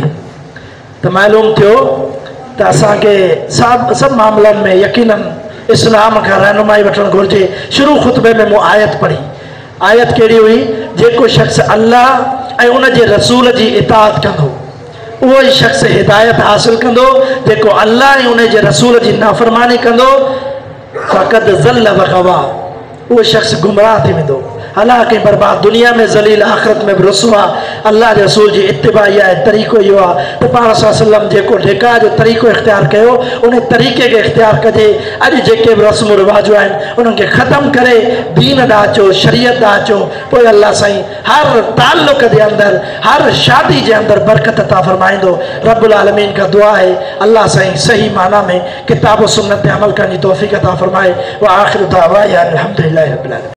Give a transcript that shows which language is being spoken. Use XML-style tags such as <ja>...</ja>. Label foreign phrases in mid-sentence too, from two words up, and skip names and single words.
<sd>त मालूम थियो त असांखे सभु मामलनि में यकीनन इस्लाम खां रहनुमाई वठणु घुरिजे। शुरू ख़ुतबे में मूं आयत पढ़ी, आयत कहिड़ी हुई, जेको शख़्स अल्लाह ऐं उन जे रसूल जी इताअत कंदो उहो ई शख़्स हिदायत हासिल कंदो, जेको अल्लाह ऐं उन जे रसूल जी नाफ़रमानी कंदो</sd> <ar>فقد ضل وغوى,</ar> <sd>उहो शख़्स गुमराह थी वेंदो, हलाक ऐं बर्बाद, दुनिया में ज़लील, आख़िरत में बि रुसवा। अल्लाह जे रसूल जी इत्तिबा इहा आहे, तरीक़ो इहो आहे त पाण</sd> <ar>صلى الله عليه وسلم</ar> <sd>जेको निकाह जो तरीक़ो इख़्तियार कयो उन तरीक़े खे इख़्तियार कजे। अॼु जेके बि रस्म रिवाजूं आहिनि उन्हनि खे ख़तमु करे दीन ॾांहुं अचो, शरीयत ॾांहुं अचो, पोइ अल्लाह साईं हर ताल्लुक़ जे अंदरि, हर शादी जे अंदरि बरकत अता फ़रमाईंदो।</sd> <ar>رب العالمين</ar> <sd>खां दुआ आहे अल्लाह साईं सही माना में किताब सुन्नत ते अमल करण जी तौफ़ीक़ अता फ़रमाए।</sd> <ar>وآخر دعوانا الحمد لله رب العالمين.</ar>